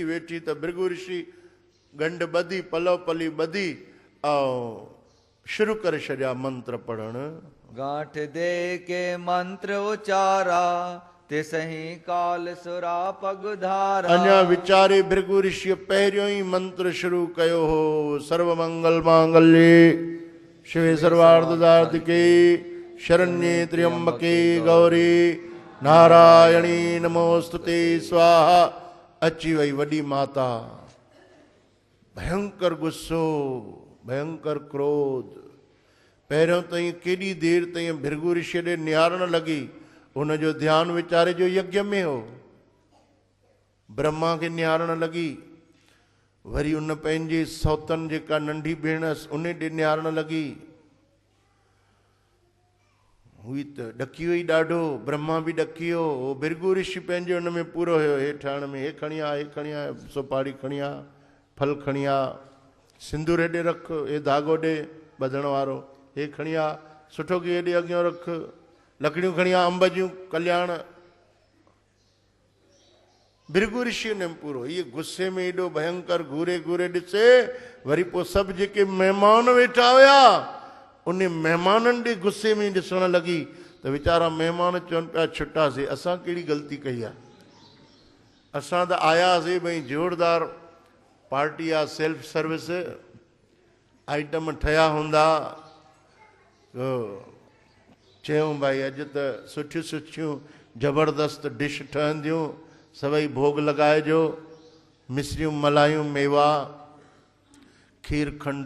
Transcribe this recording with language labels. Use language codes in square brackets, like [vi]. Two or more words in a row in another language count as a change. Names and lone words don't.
[sd] वेठी त भृगु ऋषि गंढ ॿधी, पलव पली ॿधी ऐं शुरू करे छॾिया मंत्र पढ़णु। [hi] गांठ दे के मंत्र उचारा, तिसही काल सुरा पगधारा। [sd] अञा वीचारे भृगु ऋषि पहिरियों ई मंत्र शुरू कयो हो। [sa] सर्व मंगल मांगल्ये शिवे सर्वार्थ साधिके, शरण्ये त्र्यंबके गौरी नारायणी नमोस्तुते स्वाहा। [sd] अची वई वॾी माता। भयंकर गुस्सो, भयंकर क्रोध। पहिरियों ताईं केॾी देरि ताईं भृगु ऋषि ॾे निहारणु लॻी, हुनजो ध्यानु वीचारे जो यज्ञ में हो। ब्रह्मा खे निहारणु लॻी, वरी उन पंहिंजे सौतन जेका नंढी भेण उन ॾे निहारणु लॻी। हुई त ॾकी वई ॾाढो, ब्रह्मा बि ॾकी वियो। भृगु ऋषि पंहिंजे हुन में पूरो हुयो, हे ठहण में, हे खणी आ, हे खणी आ, सुपारी खणी आ, फल खणी आ, सिंदूर हेॾे रख, हे धागो ॾे ॿधण वारो, हे खणी आ, सुठो की हेॾे अॻियां रख, लकड़ियूं खणी आ, अंब जूं, कल्याण। भृगु ऋषि ने पूरो। इहे गुस्से में एॾो भयंकर घूरे घूरे ॾिसे। वरी पोइ सभु जेके महिमान वेठा हुया, उन महिमाननि ॾे गुस्से में ॾिसणु लॻी त वीचारा महिमान चवनि पिया छुटासीं, असां कहिड़ी ग़लती कई आहे? असां त आयासीं भई ज़ोरदार पार्टी आहे, [en] self service item [sd] ठहिया हूंदा, चयूं भाई अॼु त सुठियूं सुठियूं ज़बरदस्त डिश ठहंदियूं, सभई भोग लॻाइजो, मिसरियूं मलायूं मेवा खीर खंड।